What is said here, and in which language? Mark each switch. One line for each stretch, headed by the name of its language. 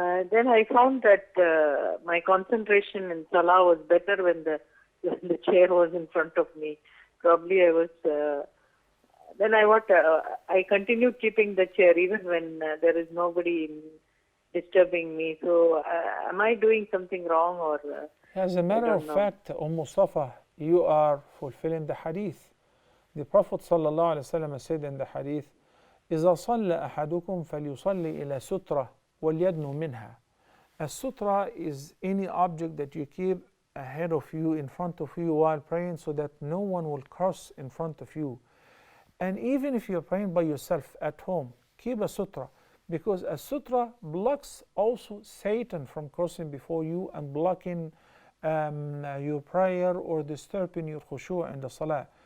English: Then I found that my concentration in Salah was better when the chair was in front of me. Probably I was... Then I continued keeping the chair even when there is nobody disturbing me. So am I doing something wrong or... As a matter of fact, Safa, you are fulfilling the hadith. The Prophet ﷺ said in the hadith,
Arabic: إذا صلى أحدكم فليصلي إلى سترة وليدنو منها.
English: A sutra is any object that you keep ahead of you, in front of you while praying, so that no one will cross in front of you. And even if you're praying by yourself at home, keep a sutra, because a sutra blocks also Satan from crossing before you and blocking your prayer or disturbing your khushu' in the salah.